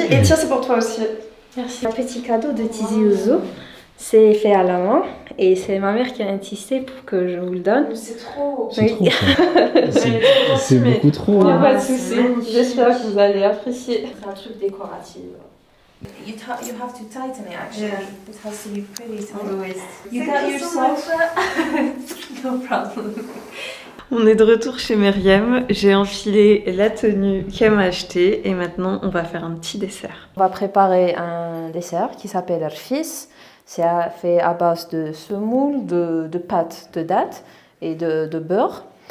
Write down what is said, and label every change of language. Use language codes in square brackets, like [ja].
[fr] Et tiens, c'est pour toi aussi. Merci. Un petit cadeau de Tizi Ouzou. C'est fait à la main et c'est ma mère qui a insisté pour que je vous le donne. C'est trop. C'est trop ça. C'est beaucoup trop. Il n'y a pas de souci. J'espère que vous allez apprécier. C'est un truc décoratif. [en] You have to tighten it actually. Yeah. It has to be pretty tight. Always. You got yourself. No problem. [fr] On est de retour chez Myriam. J'ai enfilé la tenue qu'elle m'a achetée et maintenant on va faire un petit dessert. On va préparer un dessert qui s'appelle Rfis. C'est fait à base de semoule, de pâte de date et de beurre.